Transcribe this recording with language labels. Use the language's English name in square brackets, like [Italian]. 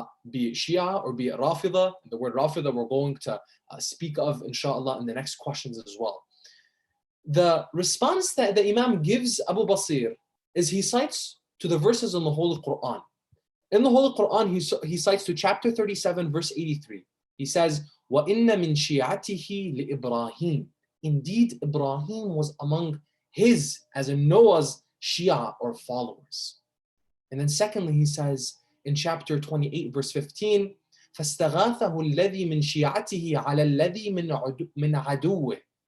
[English] Be it Shia or be it Rafida. The word Rafida we're going to speak of, inshallah, in the next questions as well. The response that the Imam gives Abu Basir is he cites to the verses in the Holy Quran. In the Holy Quran, he cites to chapter 37, verse 83. He says, [Arabic] وَإِنَّ مِن شِيعَتِهِ لِإِبْرَاهِيمَ. [English] Indeed, Ibrahim was among his, as in Noah's, Shia or followers. And then secondly, he says in chapter 28, verse 15, [Arabic] فَاسْتَغَاثَهُ الَّذِي مِن شِيعَتِهِ عَلَى الَّذِي مِنْ عَدُوِّهِ.